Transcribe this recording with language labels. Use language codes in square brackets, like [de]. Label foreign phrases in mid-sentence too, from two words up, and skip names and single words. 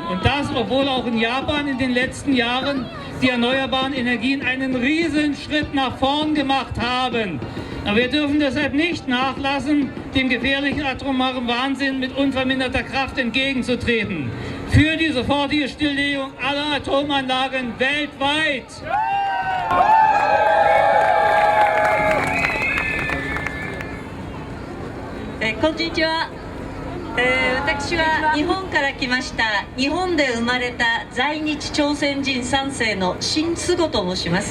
[de] Und das, obwohl auch in Japan in den letzten Jahren die erneuerbaren Energien einen riesen Schritt nach vorn gemacht haben. Aber wir dürfen deshalb nicht nachlassen, dem gefährlichen atomaren Wahnsinn mit unverminderter Kraft entgegenzutreten. Für die sofortige Stilllegung aller Atomanlagen weltweit. [ja] こんにちは。私は日本から来ました。日本で生まれた在日朝鮮人3世の新菅と申します。